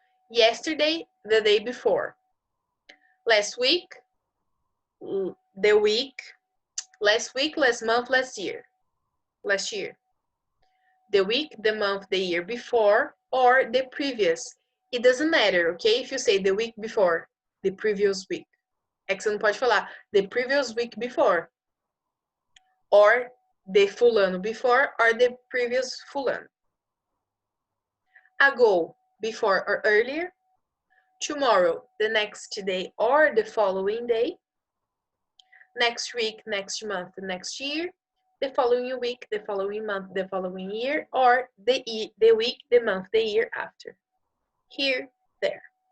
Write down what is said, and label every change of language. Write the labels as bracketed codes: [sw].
[en] Yesterday, the day before. Last week, the week. Last week, last month, last year. Last year. The week, the month, the year before, or the previous. It doesn't matter, okay? If you say the week before, the previous week. [pt] É que você não pode falar [en] the previous week before, or the [pt] fulano [en] before, or the previous [pt] fulano. [en] Ago, before or earlier. Tomorrow, the next day or the following day. Next week, next month, the next year. The following week, the following month, the following year, or the week, the month, the year after. Here, there.